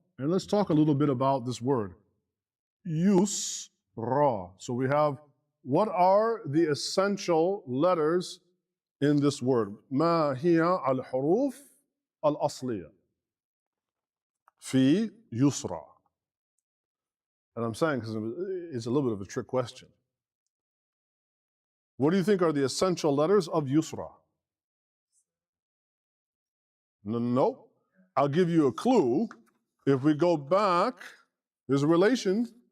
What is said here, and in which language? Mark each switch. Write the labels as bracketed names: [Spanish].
[English] And let's talk a little bit about this word. Yusra. So we have, what are the essential letters in this word? [Arabic] ما هي الحروف الأصلية في يسرى. [English] And I'm saying because it's a little bit of a trick question. What do you think are the essential letters of yusra? No. I'll give you a clue. If we go back, there's a relation.